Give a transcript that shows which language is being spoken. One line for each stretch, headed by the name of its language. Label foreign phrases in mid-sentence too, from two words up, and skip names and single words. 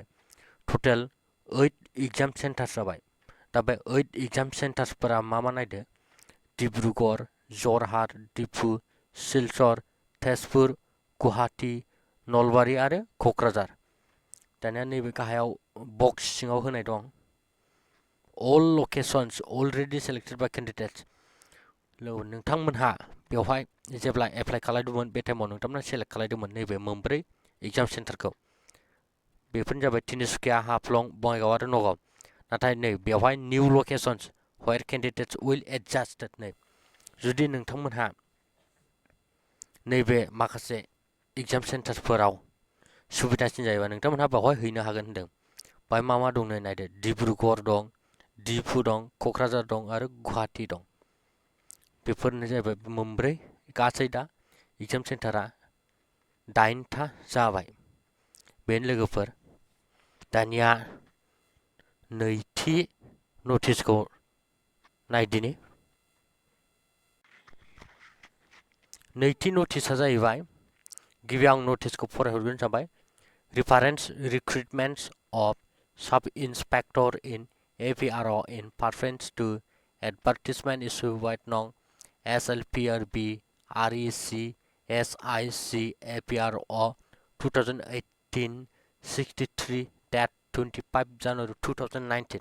English: total 8 exam centres
Bodo: जाबाय। दा बे 8 एग्जाम सेन्टार्सफोरा मा नायदो डिब्रुगड़, जरहाट, डिफु, सिलचर, तेजपुर, गुवाहाटी, नलबारि आरो क'क्राझार। दानिया नैबे गाहायाव बक्स सिङाव होनाय दं
English: all locations already selected by candidates।
Bodo: नोंथांमोनहा बेवहाय जेब्ला एप्लाइ खालामदोंमोन बे टाइमाव नोंथांमोना सेलेक्ट खालामदोंमोन नैबे मोनब्रै एग्जाम सेन्टारखौ। बेफोरनो जाबाय तिनिसुकिया, हाफ्लं, बङाइगाव आरो नगाव। नाथाय नै बेवहाय
English: new locations where candidates will adjusted
Bodo: नै जुदि नोंथांमोनहा नैबे माखासे एग्जाम सेन्टारफोराव सुबिदासिन जायोबा नोंथांमोनहा बेवहाय हैनो हागोन होनदों। बाहाय मा दं नै नायदो डिब्रुगड़ दं, डिफु दं, क'क्राझार दं आरो गुवाहाटी दं। बेफोरनो जाहैबाय मोनब्रै। गासै दा एग्जाम सेन्टारा 8था जाबाय। बेनो लोगोफोर। दानिया नैथि नटिसखौ नायदिनि। नैथि नटिसआ जाहैबाय गिबियाव आं नटिसखौ फरायहरग्रोनो सानबाय।
English: Reference recruitments of sub-inspector in APRO in preference to advertisement issued by Nong SLPRB REC SIC APRO 2018-63 dat 25 January 2019.